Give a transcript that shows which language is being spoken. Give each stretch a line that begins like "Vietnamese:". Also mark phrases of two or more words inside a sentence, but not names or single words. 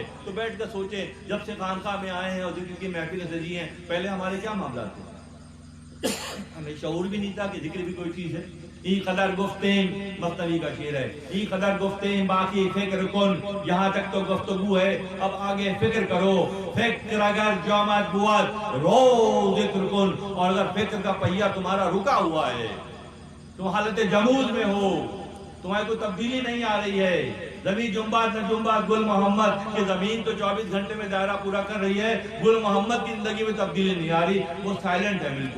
Urdu: تو بیٹھ کر سوچیں، جب سے خانقاہ میں آئے ہیں اور ذکر کی محفلیں سجی ہیں، پہلے ہمارے کیا معاملات تھے؟ ہمیں شعور بھی نہیں تھا کہ ذکر بھی کوئی چیز ہے.
Persian: ای قدر گفتیں،
Urdu: مثنوی کا شعر ہے،
Persian: ای قدر گفتیں باقی فکر کن.
Urdu: یہاں تک تو گفتگو ہے، اب آگے فکر کرو.
Persian: فکر اگر جامد بود رو ذکر کن.
Urdu: اور اگر فکر کا پہیہ تمہارا رکا ہوا ہے، تم حالت جمود میں ہو، تمہاری کوئی تبدیلی نہیں آ رہی ہے،
Persian: زمین جنبات نہ جنبات گل محمد
Urdu: کی زمین تو 24 گھنٹے میں دائرہ پورا کر رہی ہے، گل محمد کی زندگی میں تبدیلی نہیں آ رہی، وہ سائلنٹ ہے بالکل.